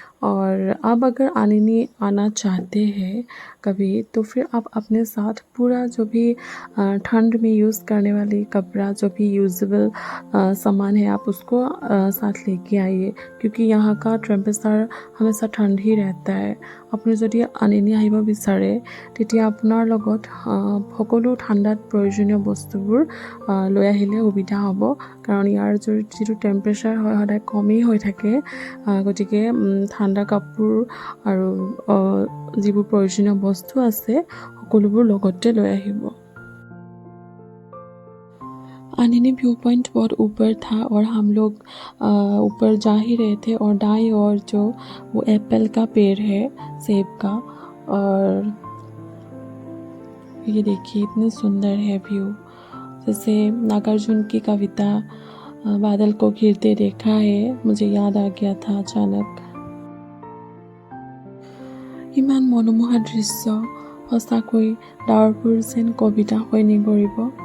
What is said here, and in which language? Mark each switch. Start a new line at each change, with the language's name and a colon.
Hindi: और अब अगर आनिनी आना चाहते हैं कभी, तो फिर आप अपने साथ पूरा जो भी ठंड में यूज़ करने वाली कपड़ा, जो भी यूजेबल सामान है, आप उसको साथ लेके आइए, क्योंकि यहाँ का टेम्परेचर हमेशा ठंड ही रहता है।
Assamese: আপুনি যদি আনিনি আহিব বিচাৰে তেতিয়া আপোনাৰ লগত সকলো ঠাণ্ডাত প্ৰয়োজনীয় বস্তুবোৰ লৈ আহিলে সুবিধা হ'ব, কাৰণ ইয়াৰ যিটো টেম্পাৰেচাৰ হয় সদায় কমেই হৈ থাকে। গতিকে ঠাণ্ডা কাপোৰ আৰু যিবোৰ প্ৰয়োজনীয় বস্তু আছে সকলোবোৰ লগতে লৈ আহিব।
Hindi: आनिनी व्यू पॉइंट बहुत ऊपर था और हम लोग ऊपर जा ही रहे थे, और दाईं ओर जो वो एप्पल का पेड़ है, सेब का। और ये देखिए इतनी सुंदर है व्यू, जैसे नागार्जुन की कविता बादल को घिरते देखा है, मुझे याद आ गया था अचानक। इमान मनोमोहा दृश्य,
Assamese: सचाকৈ ডাৱৰবোৰ যেন কবিতা হৈ নিগৰিব।